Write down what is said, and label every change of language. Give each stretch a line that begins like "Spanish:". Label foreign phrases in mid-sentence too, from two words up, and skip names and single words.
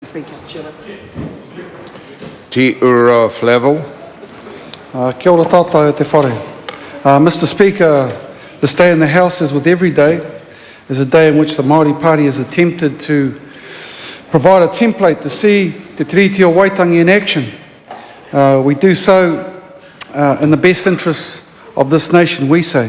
English: Speaker. Te ura Flavel.
Māori: Kia ora tātou e te whare.
English: Mr Speaker, this day in the House, as with every day, is a day in which the Māori Party has attempted to provide a template to see Te Tiriti o Waitangi in action. We do so in the best interests of this nation, we say.